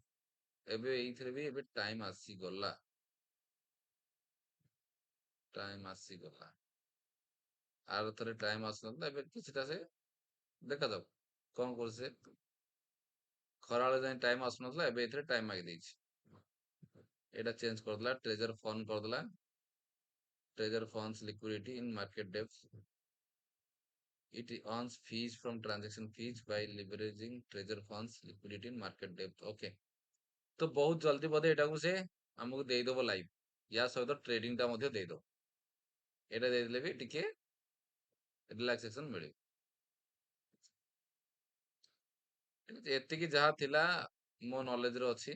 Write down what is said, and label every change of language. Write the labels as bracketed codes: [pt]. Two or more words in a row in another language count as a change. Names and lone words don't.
[or] ଏବେ ଏଇଥିରେ ବି ଏବେ ଟାଇମ ଆସିଗଲା, ଟାଇମ ଆସିଗଲା। ଆର ଥରେ ଟାଇମ୍ ଆସୁନଥିଲା, ଏବେ କିଛିଟା ସେ ଦେଖାଯାଉ କଣ କରୁଛି ସେ। ଖରାବେଳେ ଯାଏଁ ଟାଇମ୍ ଆସୁନଥିଲା, ଏବେ ଏଥିରେ ଟାଇମ୍ ମାଗି ଦେଇଛି। ଏଇଟା ଚେଞ୍ଜ କରିଦେଲା, [en] treasure fund [or] କରିଦେଲା। [en] treasure funds liquidity in market depth. It earns fees from transaction fees by leveraging treasure funds liquidity in market depth. Okay. [or] ତ ବହୁତ ଜଲ୍ଦି ବୋଧେ ଏଟାକୁ ସେ ଆମକୁ ଦେଇଦବ ଲାଇଭ, ୟା ସହିତ ଟ୍ରେଡିଂ ଟା ମଧ୍ୟ ଦେଇଦବ। ଏଇଟା ଦେଇଦେଲେ ବି ଟିକେ ରିଲାକ୍ସେସନ ମିଳିବ। ଏତିକି ଯାହା ଥିଲା ମୋ ନଲେଜରେ ଅଛି।